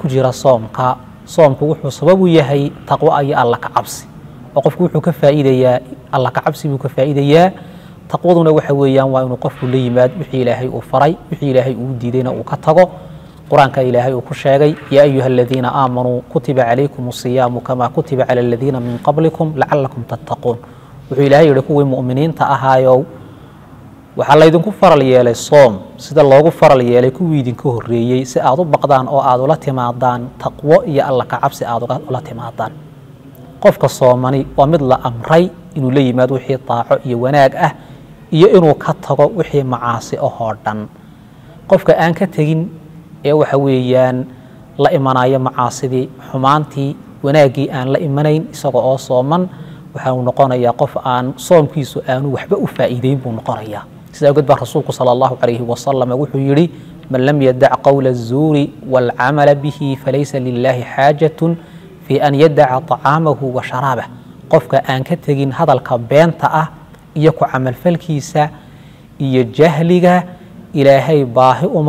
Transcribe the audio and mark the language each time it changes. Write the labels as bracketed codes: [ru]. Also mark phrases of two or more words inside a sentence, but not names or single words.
[so] jira soomku wuxuu sabab u yahay taqwa ay Allah ka cabsi oo qofku wuxuu ka faa'iideeyaa Allah ka cabsi buu ka faa'iideeyaa taqwaduna waxa weeyaan waa inuu qofku la yimaad wixii ilaahay uu faray wixii ilaahay uu diidayna uu ka tago quraanka ilaahay uu ku sheegay [ar] يا أيها الذين آمنوا كتب عليكم الصيام كما كتب على الذين من قبلكم لعلكم تتقون [so] wuxuu ilaahay yiri kuwii mu'miniinta ahaayo waxa la idinku faral yeelay soom sida loogu faral yeelay kuwii idinka horeeyay si aad u baqdaan oo aad ula timaadaan taqwo iyo Allah ka cabsi aad ula timaadaan qofka soomani waa mid la amray inuu la yimaado wixii taaco iyo wanaag ah iyo inuu ka tago wixii macaasi oo dhan qofka aan ka tagin ee waxa weeyaan la imanaya macaasidii xumaantii wanaagii aan la imanayn isagoo oo sooman waxa uu noqonayaa qof aan soomkiisu aanu waxba u faa'iideyn buu noqonayaa sida gudba rasuulku [ar] صلى الله عليه وسلم [so] wuxuu yiri [ar] من لم يدع قول الزور والعمل به فليس لله حاجة في أن يدع طعامه وشرابه [so] qofka aan ka tagin hadalka beenta ah iyo ku amal falkiisa iyo jahliga ilaahay baahi uma